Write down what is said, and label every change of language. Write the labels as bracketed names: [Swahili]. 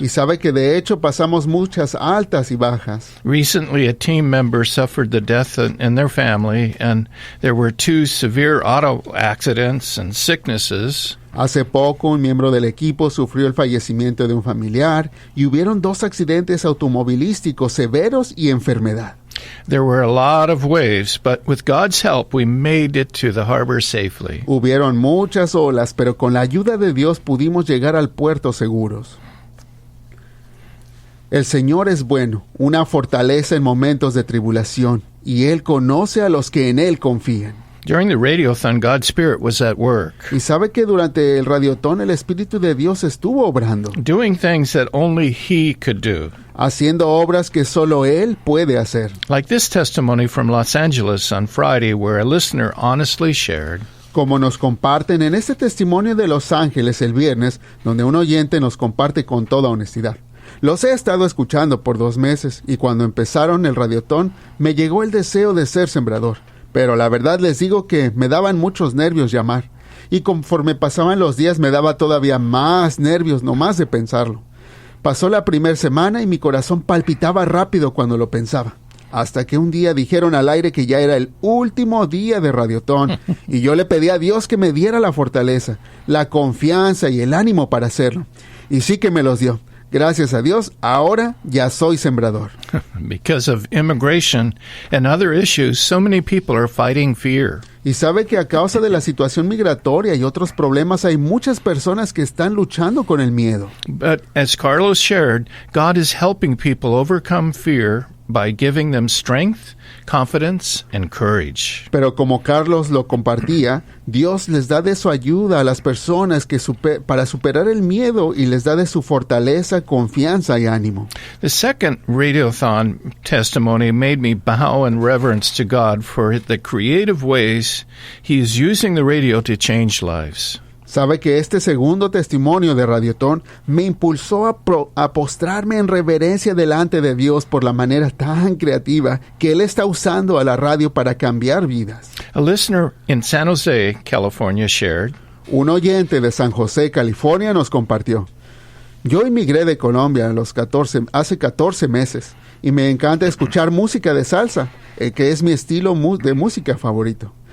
[Spanish] Y sabe que de hecho pasamos muchas altas y bajas. [English] Recently, a team member suffered the death in their family, and there were 2 severe auto accidents and sicknesses. [Spanish] Hace poco, un miembro del equipo sufrió el fallecimiento de un familiar y hubieron 2 accidentes automovilísticos severos y enfermedad. [English] There were a lot of waves, but with God's help, we made it to the harbor safely. [Spanish] Hubieron muchas olas, pero con la ayuda de Dios pudimos llegar al puerto seguros. El Señor es bueno, una fortaleza en momentos de tribulación, y Él conoce a los que en Él confían. [English] During the radiothon, God's Spirit was at work. [Spanish] Y sabe que durante el radiotón el Espíritu de Dios estuvo obrando. [English] Doing things that only He could do. [Spanish] Haciendo obras que solo Él puede hacer. [English] Like this testimony from Los Angeles on Friday, where a listener honestly shared. [Spanish] Como nos comparten en este testimonio de Los Ángeles el viernes, donde un oyente nos comparte con toda honestidad. Los he estado escuchando por 2 meses y cuando empezaron el radiotón me llegó el deseo de ser sembrador. Pero la verdad les digo que me daban muchos nervios llamar. Y conforme pasaban los días me daba todavía más nervios nomás de pensarlo. Pasó la primera semana y mi corazón palpitaba rápido cuando lo pensaba. Hasta que un día dijeron al aire que ya era el último día de radiotón. Y yo le pedí a Dios que me diera la fortaleza, la confianza y el ánimo para hacerlo. Y sí que me los dio. Gracias a Dios, ahora ya soy sembrador. [English] Because of immigration and other issues, so many people are fighting fear. [Spanish] Y sabe que a causa de la situación migratoria y otros problemas hay muchas personas que están luchando con el miedo. [English] But as Carlos shared, God is helping people overcome fear by giving them strength, confidence, and courage. [Spanish] Pero como Carlos lo compartía, Dios les da de su ayuda a las personas que para superar el miedo y les da de su fortaleza, confianza y ánimo. [English] The second radiothon testimony made me bow in reverence to God for the creative ways He is using the radio to change lives. [Spanish] Sabe que este segundo testimonio de Radiotón me impulsó a postrarme en reverencia delante de Dios por la manera tan creativa que Él está usando a la radio para cambiar vidas. [English] A listener in San Jose, California, shared, [Spanish] Un oyente de San José, California, nos compartió: yo inmigré de Colombia hace 14 meses y me encanta escuchar música de salsa, que es mi estilo de música favorito.